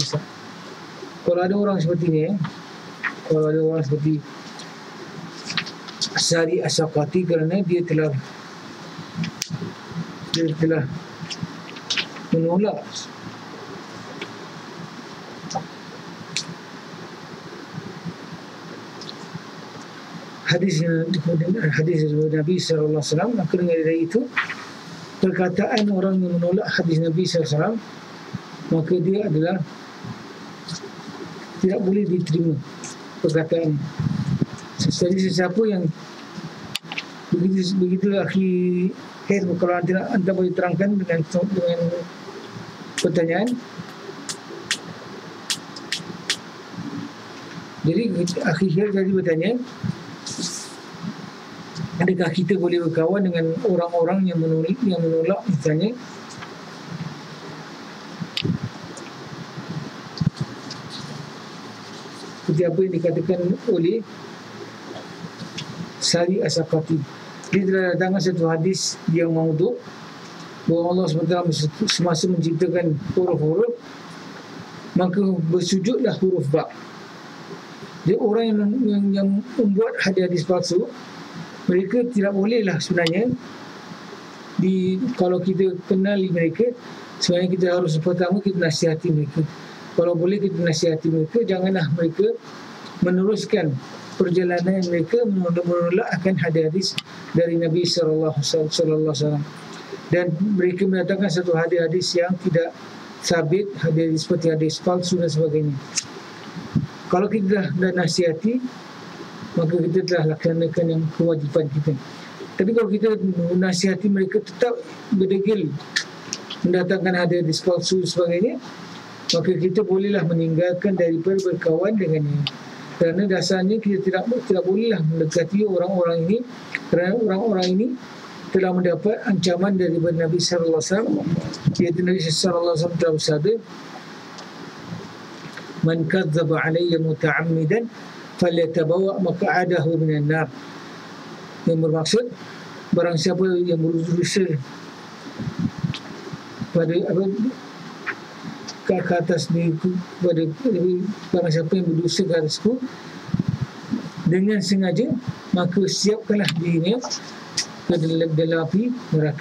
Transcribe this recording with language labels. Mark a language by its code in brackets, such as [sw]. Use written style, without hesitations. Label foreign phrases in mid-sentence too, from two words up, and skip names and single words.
[ms] Kalau ada orang seperti ini, kalau ada orang seperti Asari As-Sakati, kerana dia telah menolak hadis Nabi [ar] صلى الله عليه وسلم. [ms] Maka dari itu, perkataan orang yang menolak hadis Nabi [ar] صلى الله عليه وسلم, [ms] maka dia adalah tidak boleh diterima perkataan. Jadi sesiapa yang begitu Akhi Khair, kalau anda boleh terangkan dengan pertanyaan. Jadi Akhi Khair tadi bertanya, adakah kita boleh berkawan dengan orang-orang yang menolak misalnya seperti apa yang dikatakan oleh Sari As-Sakati. Dia telah datangkan satu hadis yang maudhu, bahawa Allah SWT semasa menciptakan huruf-huruf, maka bersujudlah huruf ba. Jadi orang yang membuat hadis palsu, mereka tidak bolehlah sebenarnya kalau kita kenali mereka, sebenarnya kita harus pertama kita nasihati mereka. Kalau boleh kita nasihati mereka, janganlah mereka meneruskan perjalanan mereka menolak akan hadis dari Nabi [ar] صلى الله عليه وسلم, [ms] dan mereka mendatangkan satu hadis yang tidak sabit, hadis seperti hadis palsu dan sebagainya. Kalau kita dah nasihati, maka kita telah laksanakan yang kewajipan kita. Tapi kalau kita nasihati mereka tetap berdegil mendatangkan hadis palsu dan sebagainya, maka kita bolehlah meninggalkan daripada berkawan dengannya. Kerana dasarnya kita tidak bolehlah mendekati orang-orang ini, kerana orang-orang ini telah mendapat ancaman daripada Nabi [ar] صلى الله عليه وسلم. [ms] Iaitu Nabi [ar] صلى الله عليه وسلم [ms] telah bersabda, [ar] "من كذب علي متعمدا فليتبوأ مقعده من النار." [ms] Yang bermaksud, barang siapa yang berdusta pada ke atas diriku, pada barang siapa yang berdosa ke atasku dengan sengaja, maka siapkanlah dirinya ke dalam api neraka.